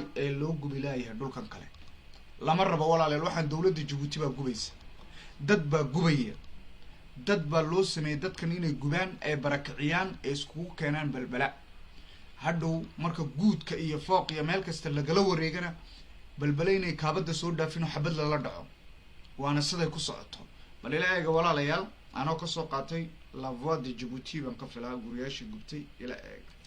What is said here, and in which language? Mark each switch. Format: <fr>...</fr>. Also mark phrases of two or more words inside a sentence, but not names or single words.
<so>ee loo gubilaayahay dhulkan kale lama rabo walaalayaal waxaan dawladda Djibouti baa gubaysa dad baa gubaya dad baa loo sameeyay dadkan inay gubaan ay barakiciyaan ee isku keenaan balbala hadhow marka guudka iyo fooq iyo meel kasta lagala wareegana balbala inay kaabada soo dhaafin oo xabad la dhaco waana siday ku socoto bal ilaahay walaalayaal anoo ka soo qaatay</so> <fr>la voix de Djibouti</fr> <so>baan ka filaa guriyaashi gubtay ila eeg</so>